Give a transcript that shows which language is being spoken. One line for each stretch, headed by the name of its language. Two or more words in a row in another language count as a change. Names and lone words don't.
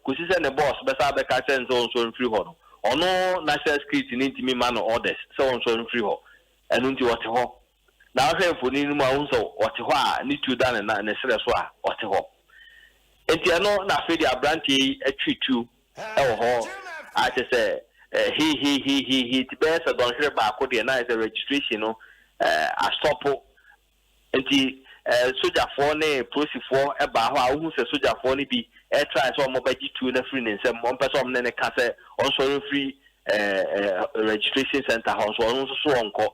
Akan: Kɔsi sɛ ne boss bɛsa bɛka kyerɛ no sɛ ɔnso mfiri hɔ no. Ɔno
English: national security
Akan: no ntumi ma no orders sɛ ɔnso mfiri hɔ. Ɛno nti ɔte hɔ. Na ɔhwɛ mfoni no mu a, wohu sɛ ɔte hɔ a ne tuo da ne na-, ne serɛ so a ɔte hɔ. Nti ɛno na afei de aberanteɛ yi atwi tuo ɛwɔ hɔ. Akyɛ sɛ, eh, he, he, he, he, he, nti bɛyɛ sɛ dɔnhwere baako deɛ na ayɛ sɛ registration no, eh, asɔpo. Nti, eh, sogyafoɔ ne polisifoɔ ɛbaa hɔ a wohu sɛ sogyafoɔ no bi ɛtrae sɛ ɔmo bɛgye tuo no afiri ne nsam. Ɔmpɛ sɛ ɔmo ne ne ka sɛ ɔnsɔre mfiri, eh, eh,
English: registration center
Akan: hɔ nso ɔno nso so ɔnkɔ.